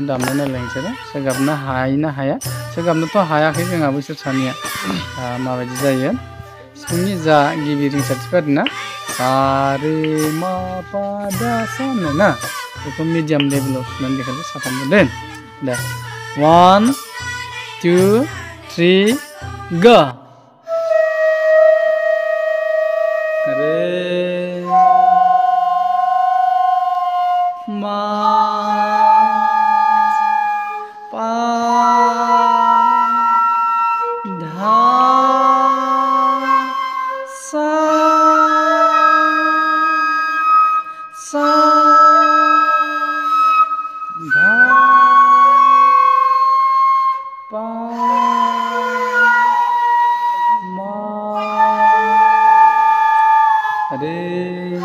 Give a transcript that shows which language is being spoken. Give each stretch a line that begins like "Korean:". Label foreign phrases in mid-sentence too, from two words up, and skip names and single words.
Bodo: दामनाय नालाय नोंसोरो सोगाबनो हायो ना हाया सोगाबनोथ' हायाखै जोंहा बैसोर सानैया माबायदि जायो सिफुंनि जा गिबि रिंसारथि आरोना सा रे मा पा दा सा होनोना बेखौ मिडियाम लेभेलाव सुनानै देखायदो साथामबो दे
English: 1 2 3 go re ma pa dha sa sa dha pa ma re